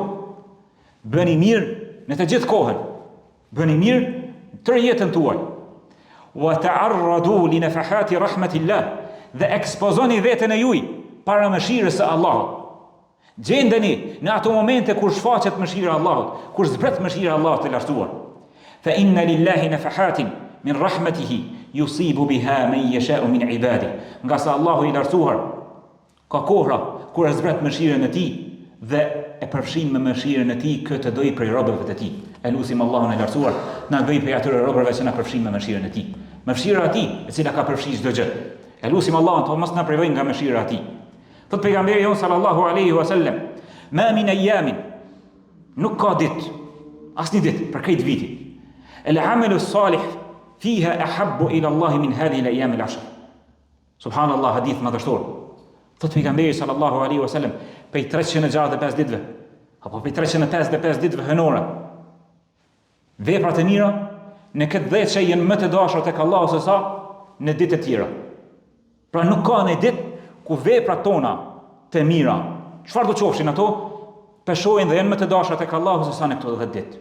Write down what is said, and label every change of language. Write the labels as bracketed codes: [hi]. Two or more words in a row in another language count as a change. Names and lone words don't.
[sq] Bëni mirë në të gjithë kohën. Bëni mirë tërë jetën tuaj. [ar] وتعرضوا لنفحات رحمة الله, [sq] dhe ekspozoni veten e juaj para mëshirës së Allahut. Gjendeni në ato momente kur shfaqet mëshira e Allahut, kur zbret mëshira e Allahut të lartësuar. [ar] فإن لله نفحات من رحمته يصيب بها من يشاء من عباده. [sq] Nga sa Allahu i lartësuar ka kohra kur e zbret mëshirën e tij dhe e përfshin me mëshirën e tij këtë doj prej robërve të tij. E lutim Allahun e lartësuar na bëj prej atyre robërve që na përfshin me mëshirën e tij. Mëshira e tij e cila ka përfshirë çdo gjë. E lutim Allahun të mos na privojë nga mëshira e tij. Thot pejgamberi jon [ar] صلى الله عليه وسلم: "ما من أيام", [sq] nuk ka ditë, asnjë ditë për këtë viti, [ar] "العمل الصالح فيها أحب إلى الله من هذه الأيام العشر." [sq] Subhanallah, hadith madhështor. Thot pejgamberi [ar] صلى الله عليه وسلم, [sq] prej 365 ditëve, apo prej 355 ditëve hënore, veprat e mira në këtë 10 që janë më të dashura tek Allahu se sa në ditë të tjera. Pra nuk ka një ditë ku veprat tona të mira, çfarë do qofshin ato, peshojnë dhe janë më të dashura tek Allahu se sa në këto 10 ditë.